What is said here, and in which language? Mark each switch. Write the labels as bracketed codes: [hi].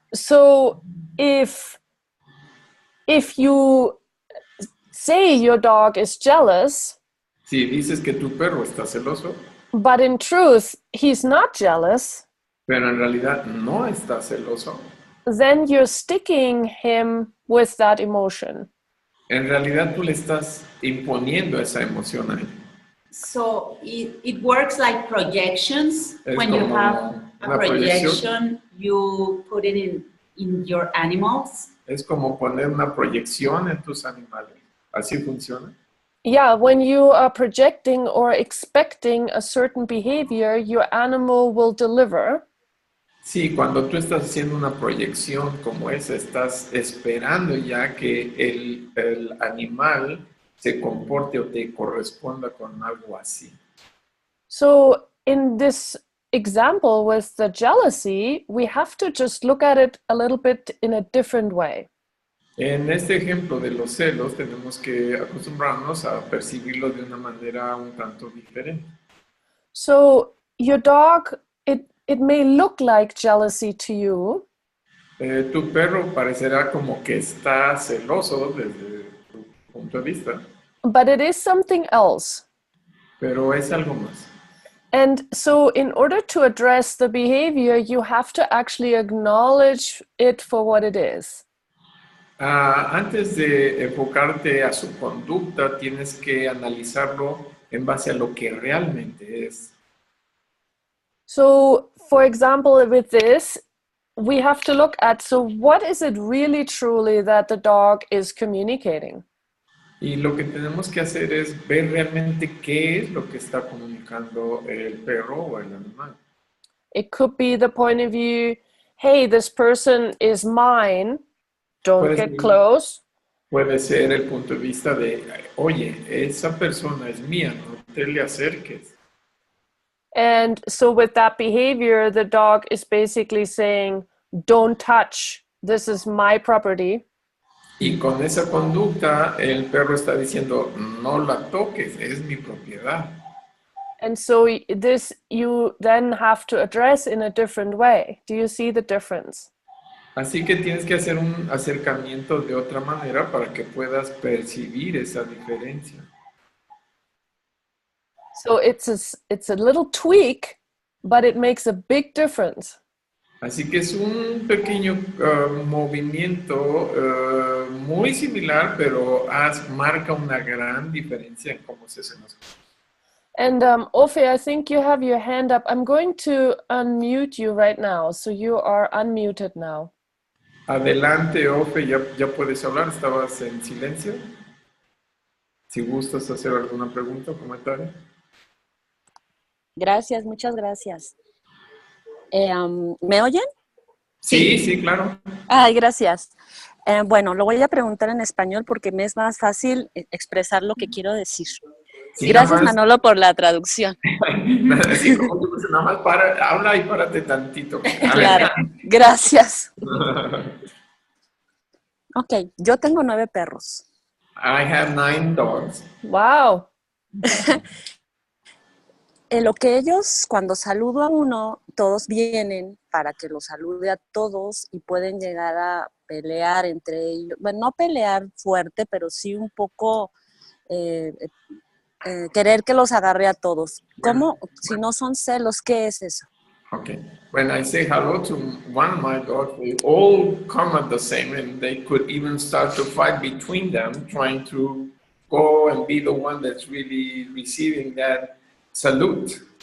[en] So if you say your dog is jealous, [es] Si dices que tu perro está celoso, [en] but in truth he's not jealous, [es] pero en realidad no está celoso, [en] then you're sticking him with that emotion. [es] en realidad tú le estás imponiendo esa emoción a él. [en] So it works like projections. [es] Es [en] When you [es] como [en] have a [es] una proyección. [en] projection, you put it in your animals. [es] Es como poner una proyección en tus animales. ¿Así funciona? [en] Yeah, when you are projecting or expecting a certain behavior, your animal will deliver. [es] Sí, cuando tú estás haciendo una proyección como esa, estás esperando ya que el animal se comporte o te corresponda con algo así. [en] So in this example with the jealousy, we have to just look at it a little bit in a different way. [es] En este ejemplo de los celos, tenemos que acostumbrarnos a percibirlo de una manera un tanto diferente. [en] So your dog, it may look like jealousy to you, [es] Tu perro parecerá como que está celoso desde tu punto de vista, [en] but it is something else. [es] pero es algo más. [en] And so in order to address the behavior, you have to actually acknowledge it for what it is. [es] Antes de enfocarte a su conducta, tienes que analizarlo en base a lo que realmente es. [en] So for example, with this, we have to look at, so what is it really truly that the dog is communicating? [es] Y lo que tenemos que hacer es ver realmente qué es lo que está comunicando el perro o el animal. [en] It could be the point of view, hey, this person is mine, don't [es] Puede [en] get [es] ser- [en] close. [es] Puede ser el punto de vista de, oye, esa persona es mía, no te le acerques. [en] And so with that behavior, the dog is basically saying, don't touch, this is my property. [es] Y con esa conducta, el perro está diciendo, no la toques, es mi propiedad. [en] And so this you then have to address in a different way. Do you see the difference? [es] Así que tienes que hacer un acercamiento de otra manera para que puedas percibir esa diferencia. [en] So it's a little tweak, but it makes a big difference. [es] Así que es un pequeño movimiento muy similar, pero marca una gran diferencia en cómo se hacen las cosas. [en] And Ofe, I think you have your hand up. I'm going to unmute you right now. So you are unmuted now. [es] Adelante, Ofe, ya puedes hablar, estabas en silencio. Si gustas hacer alguna pregunta o comentario. Gracias, muchas gracias. ¿Me oyen? Sí, sí, claro. Ay, gracias. Bueno, lo voy a preguntar en español porque me es más fácil expresar lo que quiero decir. Sí, Gracias, nada más, Manolo, por la traducción. así como que, pues, nada más habla y párate tantito. Claro, gracias. Ok, yo tengo 9 perros. [en] I have 9 dogs. Wow. [es] Lo que ellos, cuando saludo a uno, todos vienen para que los salude a todos y pueden llegar a pelear entre ellos. Bueno, no pelear fuerte, pero sí un poco querer que los agarre a todos. ¿Cómo? Si no son celos, ¿qué es eso? [en] Okay. When I say hello to one of my dogs, they all come at the same, and they could even start to fight between them, trying to go and be the one that's really receiving that salute.